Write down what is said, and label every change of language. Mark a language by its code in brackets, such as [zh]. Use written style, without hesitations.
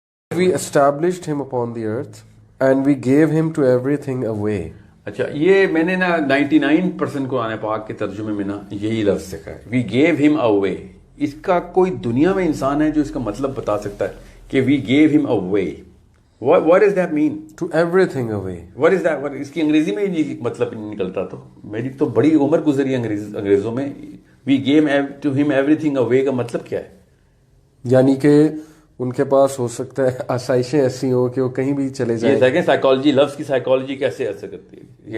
[en] we established him upon the earth and we gave him to everything away. [ur] اچھا یہ میں نے نا 99% قرآن پاک کے ترجمے میں نا یہی لفظ سکھا ہے, وی گیو ہم اوے. اس کا کوئی دنیا میں انسان ہے جو اس کا مطلب بتا سکتا ہے کہ وی گیو ہم اوے؟ [en] What does that mean? To everything away. What is that? [ur] اس کی انگریزی میں یہ مطلب نہیں نکلتا. تو میری تو بڑی عمر گزری انگریزوں میں. [en] We gave to him everything away [ur] کا مطلب کیا ہے؟ یعنی کہ ان کے پاس ہو سکتا ہے آسائشیں ایسی ہوں کہ وہ کہیں بھی چلے جائیں. یہ دیکھیں سائیکالوجی, لفظ کی سائیکالوجی کیسے اثر کرتی ہے.